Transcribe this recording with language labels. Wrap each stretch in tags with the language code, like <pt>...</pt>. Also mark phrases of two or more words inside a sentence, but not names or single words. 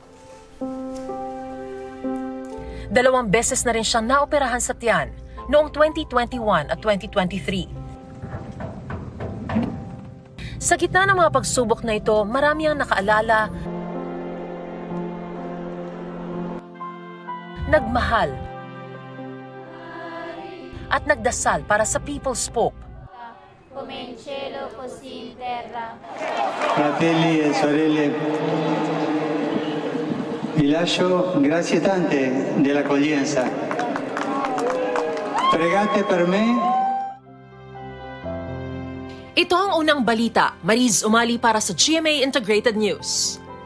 <tl>2 beses na rin siyang naoperahan sa tiyan noong 2021 at 2023. Sa gitna ng mga pagsubok na ito, marami ang nakaalala, nagmahal, at nagdasal para sa People's Pope.</tl> <it>Come in cielo, così in terra. Fratelli e sorelle, vi lascio grazie tante dell'accoglienza. Pregate per me.</it> <tl>Ito ang unang balita. Mariz Umali para sa GMA Integrated News.</tl>